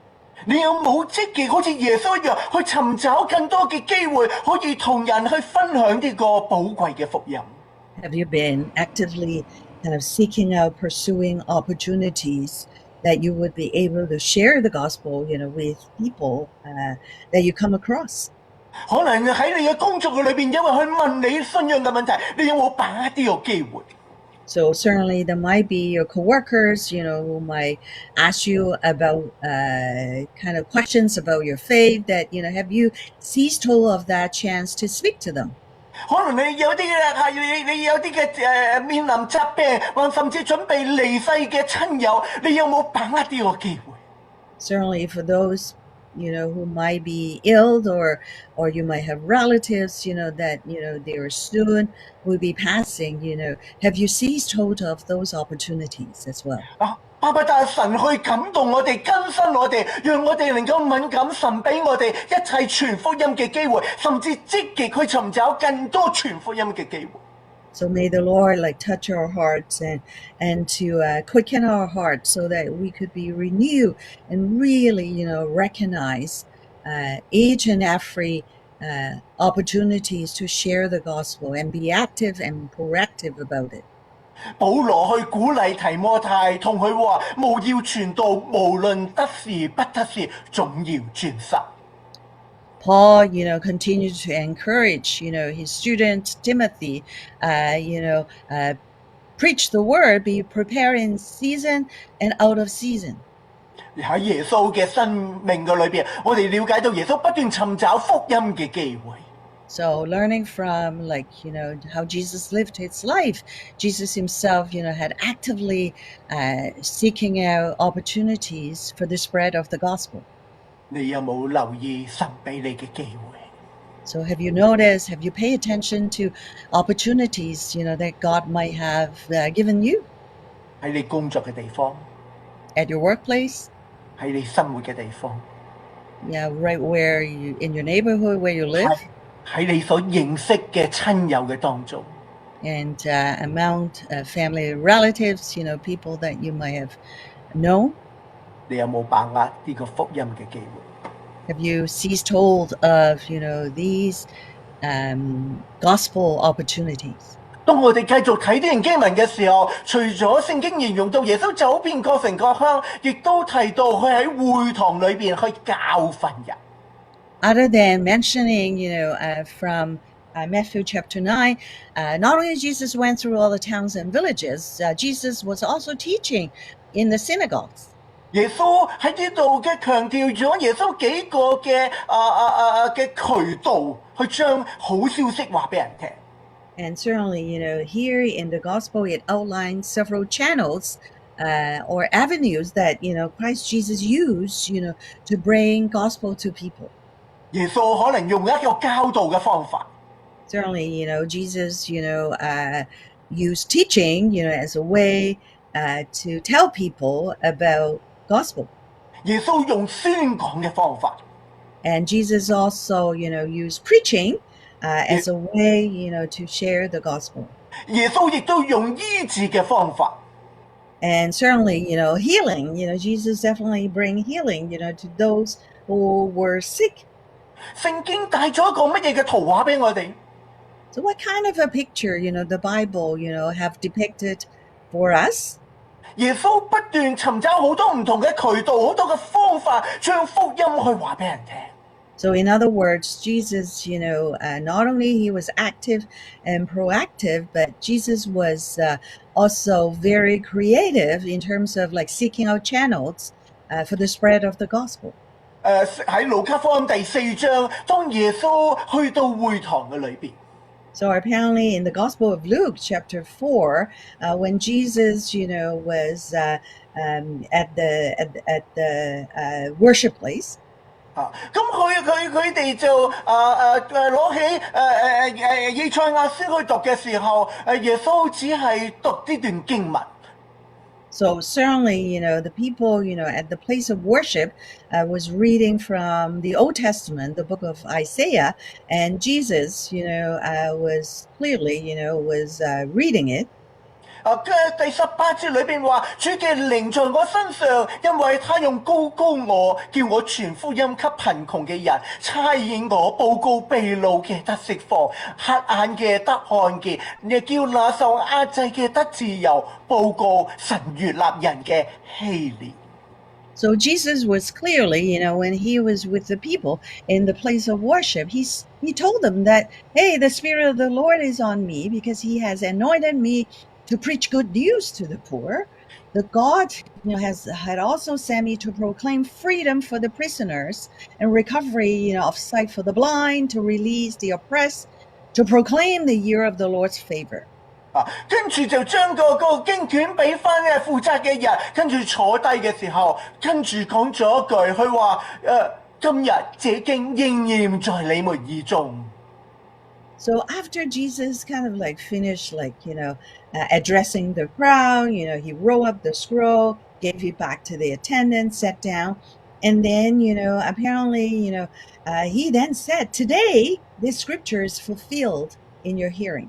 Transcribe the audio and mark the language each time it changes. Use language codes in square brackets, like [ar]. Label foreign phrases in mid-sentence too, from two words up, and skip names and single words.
[yue] 你有冇積極好似耶穌一樣去尋找更多嘅機會，可以同人去分享呢個寶貴嘅福音？ [en] Have you been actively kind of seeking out, pursuing opportunities that you would be able to share the gospel, with people that you come across? [yue] 可能喺你嘅工作嘅裏邊，因為去問你信仰嘅問題，你有冇把握呢個機會？ [en] So certainly there might be your coworkers, who might ask you about kind of questions about your faith that, have you seized hold of that chance to speak to them? [yue] 可能你有啲你有啲嘅面臨疾病，或甚至準備離世嘅親友，你有冇把握呢個機會？ [en] Certainly for those, who might be ill or you might have relatives, that, they are soon will be passing, have you seized hold of those opportunities as well? [yue] 巴不得神去感動我哋，更新我哋，讓我哋能夠敏感神俾我哋一切傳福音嘅機會，甚至積極去尋找更多傳福音嘅機會。 [en] So may the Lord touch our hearts and to quicken our hearts so that we could be renewed and really, recognize each and every opportunities to share the gospel and be active and proactive about it. [yue] 保羅去鼓勵提摩太，同佢話：務要傳道，無論得時不得時，總要專心。 [en] Paul, continued to encourage, his student Timothy, preach the word, be prepared in season and out of season. [yue] 喺耶穌嘅生命嘅裏邊，我哋了解到耶穌不斷尋找福音嘅機會。 [en] So learning from how Jesus lived his life, Jesus himself, had actively seeking out opportunities for the spread of the gospel. [yue] 你有冇留意神俾你嘅機會？ [en] So have you noticed, have you paid attention to opportunities, that God might have given you [yue] 喺你工作嘅地方， [en] at your workplace? [yue] 喺你生活嘅地方， [en] Yeah, right where you, in your neighborhood where you live, [yue] 喺你所認識嘅親友嘅當中， [en] and among family relatives, people that you might have known. [yue] 你有冇把握呢個福音嘅機會？ [en] Have you seized hold of, these gospel opportunities? [yue] 當我哋繼續睇呢段經文嘅時候，除咗聖經形容到耶穌走遍各城各鄉，亦都提到佢喺會堂裏邊去教訓人。 [en] Other than mentioning, from Matthew chapter 9, not only Jesus went through all the towns and villages, Jesus was also teaching in the synagogues. [yue] 耶穌喺呢度嘅強調咗耶穌幾個嘅渠道去將好消息話俾人聽。 [en] And certainly, here in the gospel, it outlines several channels or avenues that, Christ Jesus used, to bring gospel to people. [yue] 耶穌可能用一個教導嘅方法， [en] Certainly, Jesus, used teaching, as a way to tell people about gospel. [yue] 耶穌用宣講嘅方法， [en] And Jesus also, used preaching as a way, to share the gospel. [yue] 耶穌亦都用醫治嘅方法。 [en] And certainly, healing, Jesus definitely bring healing, to those who were sick. [yue] 聖經帶咗一個乜嘢嘅圖畫俾我哋？ [en] So what kind of a picture, the Bible, have depicted for us? [yue] 耶穌不斷尋找好多唔同嘅渠道，好多嘅方法，將福音去話俾人聽。 [en] So in other words, Jesus, not only he was active and proactive, but Jesus was also very creative in terms of like seeking out channels for the spread of the gospel. [yue] 喺路加福音第4章，當耶穌去到會堂嘅裏邊， [en] So apparently in the Gospel of Luke, chapter 4, when Jesus, was at the worship place, [yue] 咁佢哋就攞起以賽亞書去讀嘅時候，耶穌只係讀呢段經文。 [en] so certainly, the people, at the place of worship was reading from the Old Testament, the book of Isaiah, and Jesus, was clearly, was reading it. [yue] 第18節裏邊話：主嘅靈在我身上，因為他用高我，叫我傳福音給貧窮嘅人，差遣我報告被擄嘅得釋放，瞎眼嘅得看見，亦叫那受壓制嘅得自由，報告神悅納人嘅禧年。 [en] So Jesus was clearly, when he was with the people in the place of worship, he told them that, hey, the Spirit of the Lord is on me because he has anointed me to preach good news to the poor. The God, had also sent me to proclaim freedom for the prisoners and recovery, of sight for the blind, to release the oppressed, to proclaim the year of the Lord's favor. [yue] 跟住就將個經卷俾翻負責嘅人，跟住坐低嘅時候，跟住講咗一句，佢話：今日這經應驗在你們耳中。 [en] So after Jesus kind of like finished addressing the crowd, he rolled up the scroll, gave it back to the attendant, sat down, and then, apparently, he then said, today this scripture is fulfilled in your hearing.